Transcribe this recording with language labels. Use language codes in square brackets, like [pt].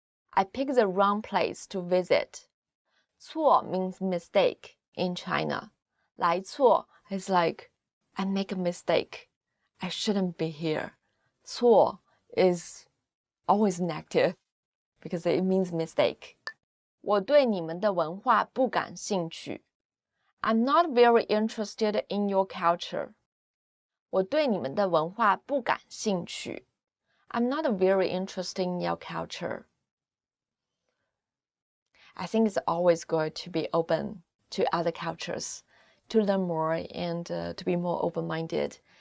[en] I picked the wrong place to visit. 错 means mistake in China. 来错 is like, I make a mistake. I shouldn't be here. 错 is always negative because it means mistake. [zh] 我对你们的文化不感兴趣. [en] I'm not very interested in your culture. [zh] 我对你们的文化不感兴趣. [en] I'm not very interested in your culture. I think it's always good to be open to other cultures, to learn more and to be more open-minded.